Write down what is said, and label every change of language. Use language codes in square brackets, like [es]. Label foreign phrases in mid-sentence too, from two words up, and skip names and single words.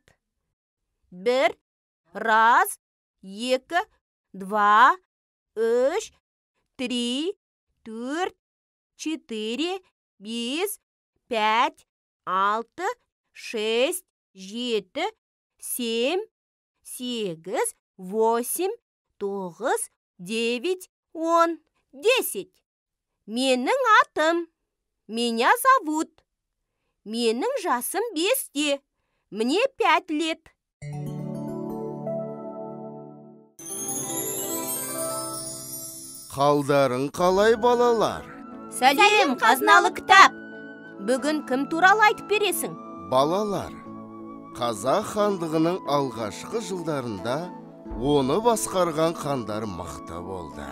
[ru] 1, раз, 2, 2, 3, 3, 4, 4, 5, 5, 6, 6, 7, 7, 8, 8, 9, 9, 10, 10. [kk] Менің атым. [ru] Меня зовут. [kk] Менің жасым 5-те. [ru] Мне 5 лет. [kk] Қалдарың қалай, балалар? Сәлем, қазыналы кітап. Бүгін кім туралы айтып бересің? Балалар, Қазақ хандығының алғашқы жылдарында оны басқарған хандар мықты болды.